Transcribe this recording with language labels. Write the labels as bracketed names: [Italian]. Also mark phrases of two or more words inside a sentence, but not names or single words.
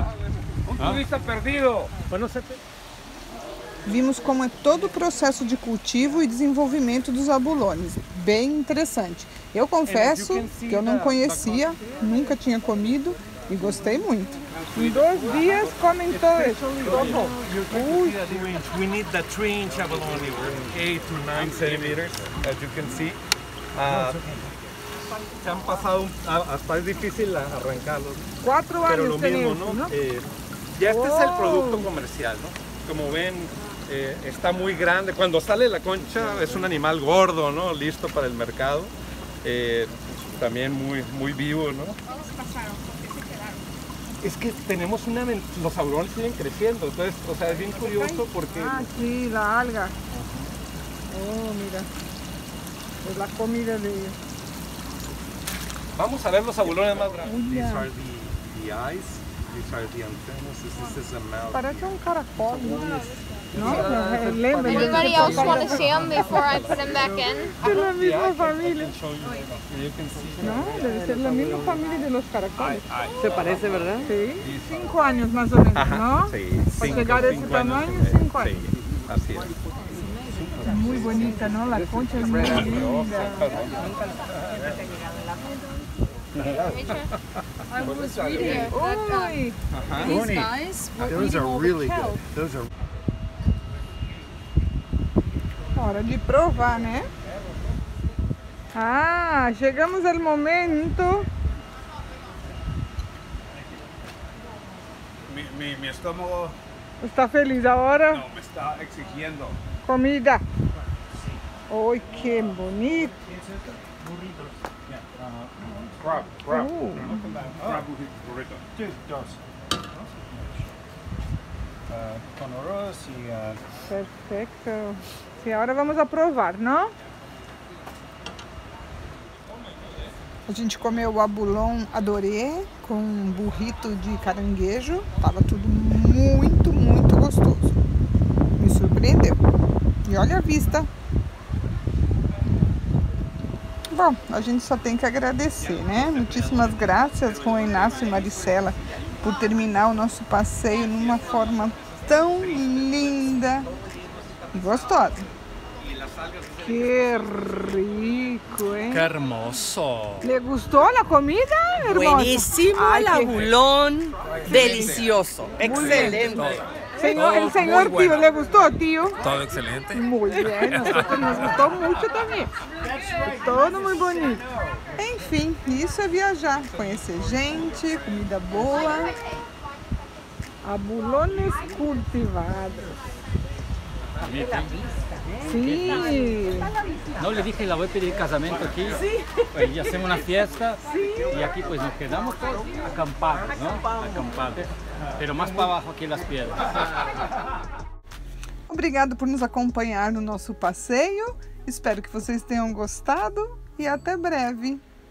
[Portuguese] turista perdido. Vimos como é todo o processo de cultivo e desenvolvimento dos abulones. Bem interessante. Eu confesso que eu não conhecia, nunca tinha comido e gostei muito. Em 2 dias comem todo. [English] We need the 3-inch abalone, 8 to 9 centimeters, as you can see. [Spanish] Se han pasado, hasta es difícil arrancarlos. 4 pero lo años mismo, tenemos, ¿no? ¿no? Ya este es el producto comercial, ¿no? Como ven, está muy grande. Cuando sale la concha es un animal gordo, ¿no? Listo para el mercado. También muy vivo, ¿no? Es que tenemos los abulones siguen creciendo, entonces, o sea, es bien curioso porque... Ah, sí, la alga. Oh, mira. Es la comida de ellos. Vamos a ver los abulones más grandes. [English] These are the eyes, these are the antennas, this is a mouth. [Spanish] Parece un caracol, ¿no? [Portuguese] Lembra. [English] Anybody else want to see them before I put them back in? [Spanish] Es la misma familia. [English] You can see. [Spanish] No, debe ser la misma familia de los caracoles. Se parece, ¿verdad? Sí, 5 años más o menos, ¿no? Sí, Para llegar a ese tamaño, 5 años. Sí, así es. Muy bonita, ¿no? La concha es muy linda. [English] I was reading that Uy, these guys were Those eating are all really the kelp. good. Those are [Portuguese] hora de provar, né? Ah, chegamos ao momento. [Spanish] Mi estómago [Portuguese] Está feliz agora? [Spanish] no, me está exigiendo. [Portuguese] Comida. Ai, que bonito. [English] Crab. Crab burrito. [Spanish] con arroz y [Portuguese] Perfeito. Sim, agora vamos a provar, não? A gente comeu o abulon adoré com um burrito de caranguejo. Tava tudo muito, muito gostoso. Me surpreendeu. E olha a vista. Bom, a gente só tem que agradecer, né? Muitíssimas graças, Juan Inácio e Maricela, por terminar o nosso passeio numa forma tão linda e gostosa. [Spanish] Que rico, ¿eh? Qué hermoso. ¿Le gustó la comida, hermosa? Buenísimo, Ay, el qué- abulón, delicioso, excelente. El señor tío, ¿le gustó, tío? Todo excelente. Muy bien, a nosotros nos [Portuguese] gostou muito também. Todo muito bonito. Enfim, isso é viajar, conhecer gente, comida boa, abulones cultivados. [Spanish] Sí. No le dije, la voy a pedir casamiento aquí. Pues, y hacemos una fiesta. Y aquí pues nos quedamos todos acampados, ¿no? Acampados. Pero más para abajo aquí las piedras. [Portuguese] Obrigado por nos acompanhar no nosso passeio. Espero que vocês tenham gostado e até breve.